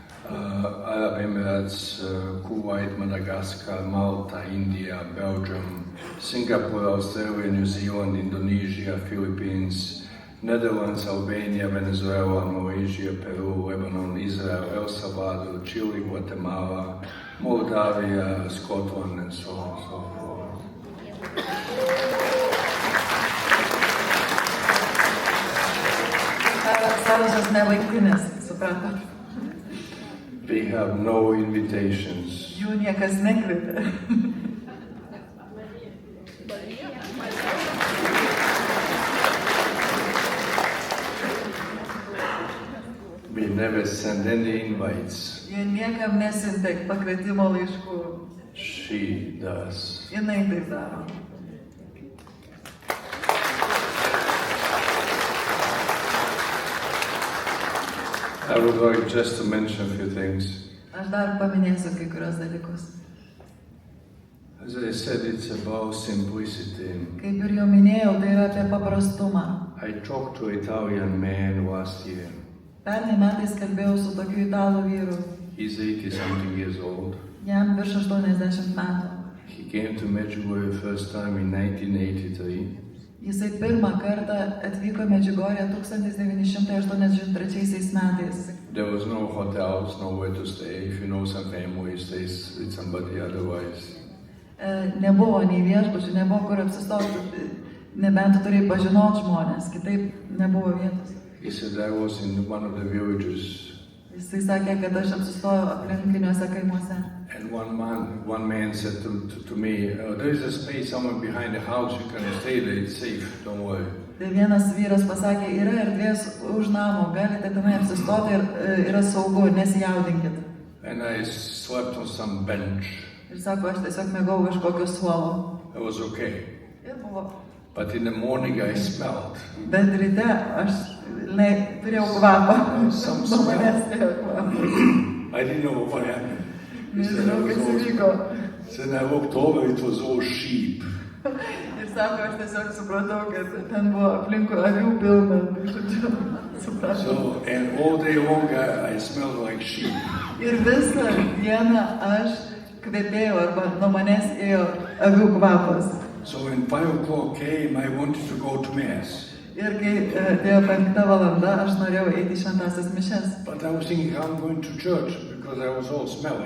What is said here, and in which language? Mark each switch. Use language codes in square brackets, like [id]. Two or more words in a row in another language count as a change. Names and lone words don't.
[en] Arab Emirates, Kuwait, Madagascar, Malta, India, Belgium, Singapore, Australia, New Zealand, Indonesia, Philippines, Netherlands, Albania, Venezuela, Malaysia, Peru, Lebanon, Israel, El Salvador, Chile, Guatemala, Moldavia, Scotland, and so on and so forth. [lt] Sąrašas nebaigtinis, suprantat? [en] We have no invitations. [lt] Jų niekas nekvietė. [en] We never send any invites. [lt] Jie niekam nesiuntė pakvietimo laiškų. [en] She does. [lt] Jinai taip daro. [en] I would like just to mention a few things. [lt] Aš dar paminėsiu kai kurios dalykus. [en] As I said, it's about simplicity. [lt] Kaip ir jau minėjau, tai yra apie paprastumą. [en] I talked to an Italian man last year. [lt] Pernai metais kalbėjau su tokiu italų vyru. [en] He's 80-something years old. [lt] Jam virš 80 metų. [en] He came to Medjugorje first time in 1983. [lt] Jisai pirmą kartą atvyko Medžiugorje 1983 metais. [en] There was no hotels, nowhere to stay. If you know some family, stays with somebody otherwise. [lt] Nebuvo nei viešbučių, nebuvo kur apsistoti, nebent tu turėjai pažinoti žmonės, kitaip nebuvo vietos. [en] He said, I was in one of the villages. [lt] Jisai sakė, kad aš apsistojau aplinkiniuose kaimuose. [en] And one man said to me, there is a space somewhere behind the house, you can stay there, it's safe, don't worry. [lt] Tai vienas vyras pasakė, yra erdvės už namo, galite tenai apsistoti ir yra saugu, nesijaudinkit. [en] And I slept on some bench. [lt] Ir sako, aš tiesiog mėgau kažkokio suolo. [en] It was okay. [lt] Ir buvo. [en] But in the morning I smelled. [lt] Bet ryte aš turėjau kvapą. [en] Some [lt] Nuo [en] smell. [lt] manęs turėjau kvapą. [en] I didn't know what happened. [lt] Nežinau, kas įvyko. [en] Then I walked over, it was all sheep. [lt] Ir sako, aš tiesiog supratau, kad ten buvo aplinkui avių pilna. Žodžiu, supratau. [en] So, and all day long I smelled like sheep. [lt] Ir visą dieną aš kvepėjau arba nuo manęs ėjo avių kvapas. [en] So when 5 o'clock came, I wanted to go to Mass. [lt] Ir kai atėjo 5 valanda, aš norėjau eiti į šventąsias mišias. [en] But I was thinking, how I'm going to church because I was all smelly.